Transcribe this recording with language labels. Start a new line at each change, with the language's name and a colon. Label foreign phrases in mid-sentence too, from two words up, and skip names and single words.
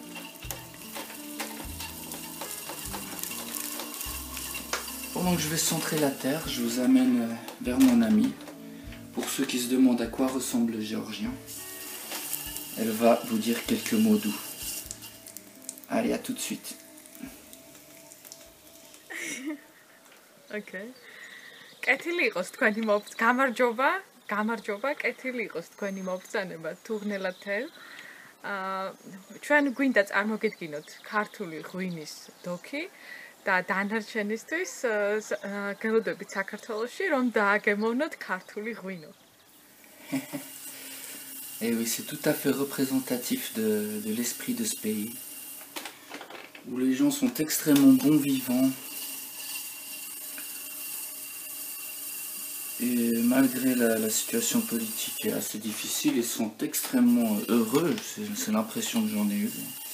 French: Pendant que je vais centrer la terre, je vous amène vers mon ami. Pour ceux qui se demandent à quoi ressemble le géorgien, elle va vous dire quelques mots doux. Allez, à tout de suite. Okay.
Georgian: კეთილი იყოს თქვენი გამარჯობა, კეთილი იყოს თქვენი მობრძანება თურნელად თელ. ჩვენ გვინდა წარმოგედგინოთ ქართული ღვინის დოქი და დანარჩენისთვის გელოდებით საქართველოში რომ დააგემოვნოთ ქართული ღვინო.
French: Et oui, c'est tout à fait représentatif de l'esprit de ce pays, où les gens sont extrêmement bons vivants. Et malgré la situation politique assez difficile, ils sont extrêmement heureux, c'est l'impression que j'en ai eue.